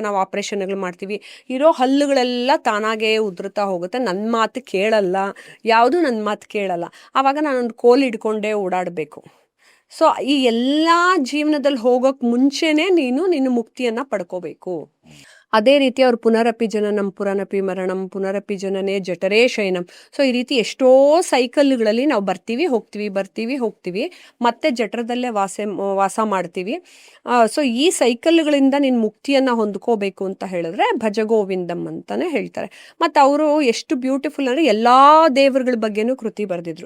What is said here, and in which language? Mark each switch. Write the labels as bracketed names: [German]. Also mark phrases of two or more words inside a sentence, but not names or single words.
[Kannada] ನಾವು ಆಪ್ರೇಷನ್ಗಳು ಮಾಡ್ತೀವಿ, ಇರೋ ಹಲ್ಲುಗಳೆಲ್ಲ ತಾನಾಗೇ ಉದುರ್ತಾ ಹೋಗುತ್ತೆ. ನನ್ನ ಮಾತು ಕೇಳಲ್ಲ, ಯಾವುದು ನನ್ನ ಮಾತು ಕೇಳಲ್ಲ. ಆವಾಗ ನಾನೊಂದು ಕೋಲ್ ಹಿಡ್ಕೊಂಡೇ ಓಡಾಡಬೇಕು. ಸೊ ಈ ಎಲ್ಲ ಜೀವನದಲ್ಲಿ ಹೋಗೋಕೆ ಮುಂಚೆನೇ ನಿನ್ನ ಮುಕ್ತಿಯನ್ನು ಪಡ್ಕೋಬೇಕು. ಅದೇ ರೀತಿ ಅವ್ರು [Sanskrit] पुनरपि जननं पुनरपि मरणं पुनरपि जनने जठरे शयनं. [Kannada] ಸೊ ಈ ರೀತಿ ಎಷ್ಟೋ ಸೈಕಲ್ಗಳಲ್ಲಿ ನಾವು ಬರ್ತೀವಿ ಹೋಗ್ತೀವಿ, ಮತ್ತೆ ಜಠರದಲ್ಲೇ ವಾಸ ಮಾಡ್ತೀವಿ. ಸೊ ಈ ಸೈಕಲ್ಗಳಿಂದ ನಿನ್ನ ಮುಕ್ತಿಯನ್ನು ಹೊಂದ್ಕೋಬೇಕು ಅಂತ ಹೇಳಿದ್ರೆ ಭಜಗೋವಿಂದಂ ಅಂತಲೇ ಹೇಳ್ತಾರೆ. ಮತ್ತು ಅವರು ಎಷ್ಟು ಬ್ಯೂಟಿಫುಲ್ ಅಂದರೆ ಎಲ್ಲ ದೇವರುಗಳ ಬಗ್ಗೆನೂ ಕೃತಿ ಬರೆದಿದ್ರು.